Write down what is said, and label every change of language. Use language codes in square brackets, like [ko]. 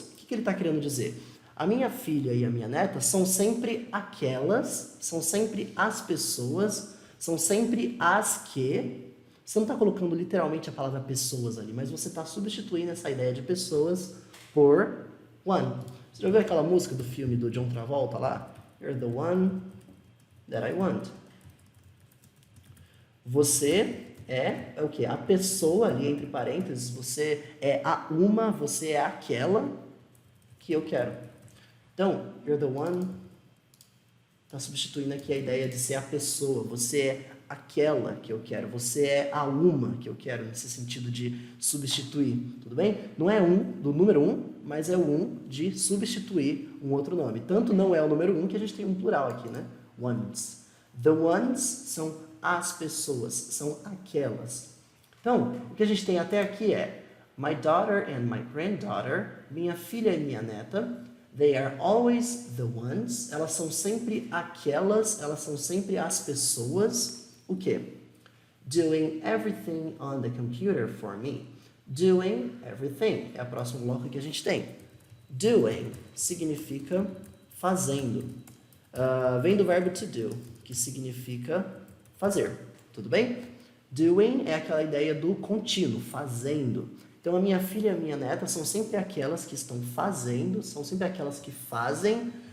[pt] O que ele está querendo dizer? A minha filha e a minha neta são sempre aquelas, são sempre as pessoas, são sempre as que... Você não está colocando literalmente a palavra pessoas ali, mas você está substituindo essa ideia de pessoas por one. Você já ouviu aquela música do filme do John Travolta lá? [en] You're the one that I want. [pt] Você é o quê? A pessoa ali, entre parênteses, você é você é aquela que eu quero. Então, [en] you're the one, [pt] está substituindo aqui a ideia de ser a pessoa, você é aquela que eu quero, você é a uma que eu quero, nesse sentido de substituir, tudo bem? Não é do número 1, mas é o de substituir um outro nome. Tanto não é o número 1 que a gente tem um plural aqui, né? Ones. [en] The ones [pt] são as pessoas, são aquelas. Então, o que a gente tem até aqui é [en] my daughter and my granddaughter, [pt] minha filha e minha neta, [en] they are always the ones, [pt] elas são sempre aquelas, elas são sempre as pessoas, o quê? [en] Doing everything on the computer for me. Doing everything [pt] é o próximo bloco que a gente tem. Doing significa fazendo. Vem do verbo to do, que significa fazer, tudo bem? Doing é aquela ideia do contínuo, fazendo. Então, a minha filha e a minha neta são sempre aquelas que estão fazendo, são sempre aquelas que fazem